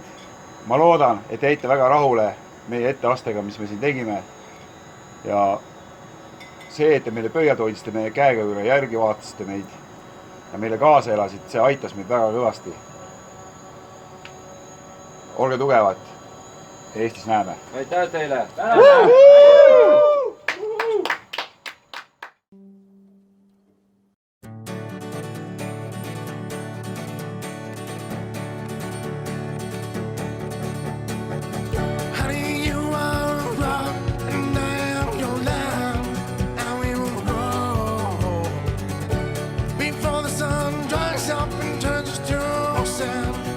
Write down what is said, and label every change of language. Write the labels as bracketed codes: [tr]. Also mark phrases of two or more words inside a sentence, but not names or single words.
[et] Ma loodan, et jäite väga rahule meie etteastega, mis me siin tegime. Ja see, et te meile pöiad hoidsite meie käega üle, järgi vaatasite meid ja meile kaasa elasid, see aitas meid väga kõvasti. Olge tugevad. Eestis näeme. Aitäh teile! [en] Honey, you are a rock, and I am your lamb, and we will grow before the sun dries up and turns us to sand.